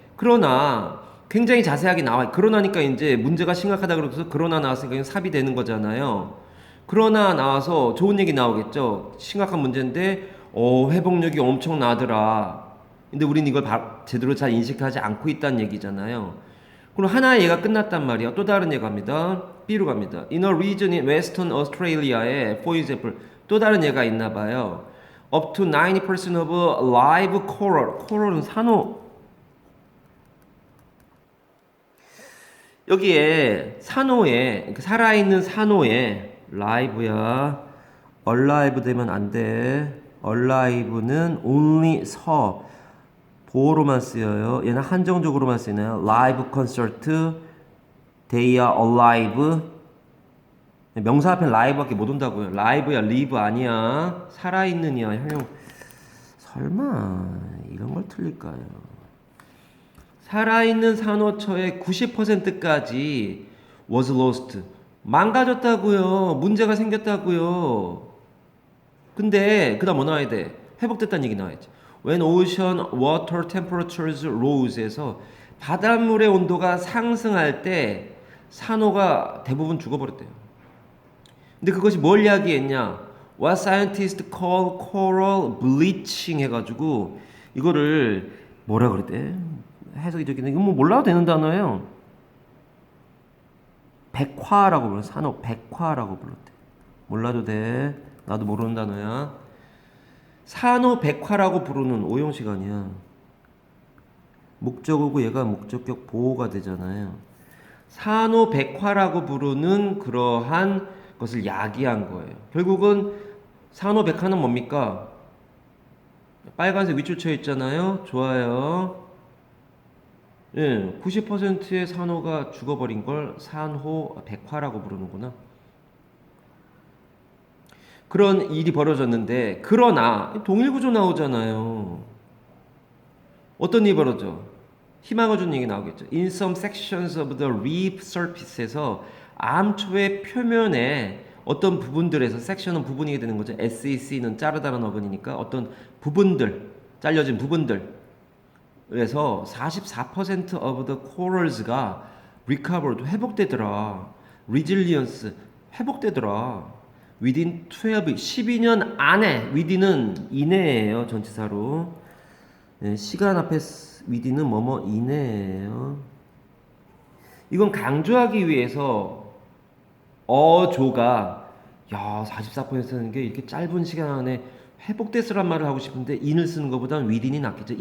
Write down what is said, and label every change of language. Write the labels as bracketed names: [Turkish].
[Korean] 그러나 굉장히 자세하게 나와. 그러나니까 이제 문제가 심각하다 그래서 그러나 나왔으니까 삽이 되는 거잖아요. 그러나 나와서 좋은 얘기 나오겠죠. 심각한 문제인데 회복력이 엄청나더라. 근데 우린 이걸 제대로 잘 인식하지 않고 있다는 얘기잖아요. 그럼 하나의 예가 끝났단 말이야. 또 다른 예 갑니다. B로 갑니다. [English] In a region in Western Australia에 for example [Korean] 또 다른 예가 있나 봐요. [English] Up to 90% of live coral. coral은 [Korean] 산호. 여기에 산호에 살아있는 산호에 live야. alive 되면 안 돼. alive는 only 보어로만 쓰여요. 얘는 한정적으로만 쓰이나요? [English] live concert, they are alive. [Korean] 명사 앞에 live밖에 못 온다고요. live야, live 아니야. 살아있는이야. 형 설마 이런 걸 틀릴까요? 살아있는 산호초의 90%까지 [English] was lost. [Korean] 망가졌다고요. 문제가 생겼다고요. 근데 그다음 뭐 나와야 돼? 회복됐다는 얘기 나와야지. [English] When ocean water temperatures rose [Korean] 에서 바닷물의 온도가 상승할 때 산호가 대부분 죽어버렸대요. 근데 그것이 뭘 이야기했냐? [English] What scientists call coral bleaching [Korean] 해가지고 이거를 뭐라 그랬대? 해석이 되기는 이거 뭐 몰라도 되는 단어예요. 백화라고 불러. 산호 백화라고 불렀대. 몰라도 돼. 나도 모르는 단어야. 산호 백화라고 부르는 오형식 아니야. 목적어고 얘가 목적격 보호가 되잖아요. 산호 백화라고 부르는 그러한 것을 야기한 거예요. 결국은 산호 백화는 뭡니까? 빨간색 밑줄 쳐 있잖아요. 좋아요. 예, 90%의 산호가 죽어버린 걸 산호 백화라고 부르는구나. 그런 일이 벌어졌는데 그러나 동일구조 나오잖아요. 어떤 일이 벌어져? 희망을 주는 얘기 나오겠죠. [English] In some sections of the reef surface [Korean] 에서 암초의 표면에 어떤 부분들에서 섹션은 부분이 되는 거죠. SEC는 자르다는 어근이니까 어떤 부분들, 잘려진 부분들. [English] 그래서 44% of the corals가 recovered, [Korean] 회복되더라. resilience, 회복되더라. within 12년 안에, within은 이내예요. 전치사로. 네, 시간 앞에 within은 뭐뭐 이내예요. 이건 강조하기 위해서 어조가 44%는 게 이렇게 짧은 시간 안에 회복됐으란 말을 하고 싶은데 in을 쓰는 것보다는 within이 낫겠죠.